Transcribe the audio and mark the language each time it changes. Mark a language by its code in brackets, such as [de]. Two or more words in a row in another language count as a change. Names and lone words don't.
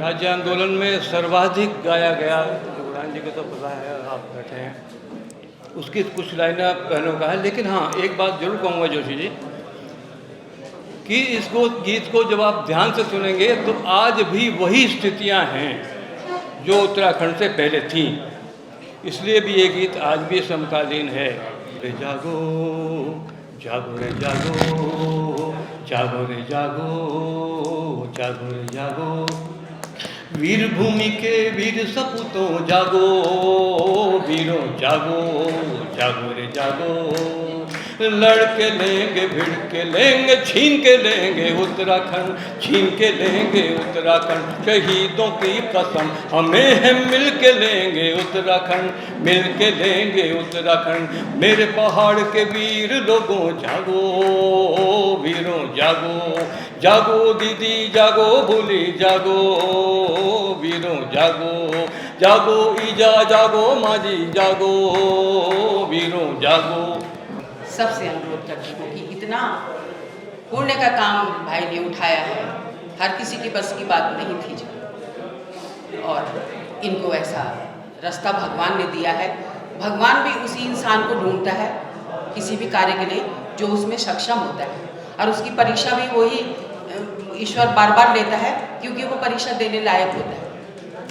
[hi] राज्य आंदोलन में सर्वाधिक गाया गया, गुरान जी को तो पता है, आप बैठे हैं, उसकी कुछ लाइनें पहले का है। लेकिन हाँ, एक बात जरूर कहूँगा जोशी जी कि इसको, गीत को जब आप ध्यान से सुनेंगे तो आज भी वही स्थितियां हैं जो उत्तराखंड से पहले थीं। इसलिए भी ये गीत आज भी समकालीन है। रे जागो जागो रे जागो, जागो रे जागो, जागो रे जागो, वीर भूमि के वीर सपूतों जागो, वीरों जागो, जागो रे जागो, लड़ के लेंगे, भिड़ के लेंगे, छीन के लेंगे उत्तराखंड, छीन के लेंगे उत्तराखंड, शहीदों की कसम हमें है, मिल के लेंगे उत्तराखंड, मिल के लेंगे उत्तराखंड, मेरे पहाड़ के वीर लोगों जागो, वीरों जागो, जागो दीदी जागो, भूली जागो, वीरों जागो, जागो ईजा जागो, माजी जागो, वीरों जागो। सबसे अनुरोध करती हूँ कि इतना पुण्य का काम भाई ने उठाया है, हर किसी की बस की बात नहीं थी जी। और इनको ऐसा रास्ता भगवान ने दिया है। भगवान भी उसी इंसान को ढूंढता है किसी भी कार्य के लिए जो उसमें सक्षम होता है, और उसकी परीक्षा भी वही ईश्वर बार बार लेता है क्योंकि वो परीक्षा देने लायक होता है।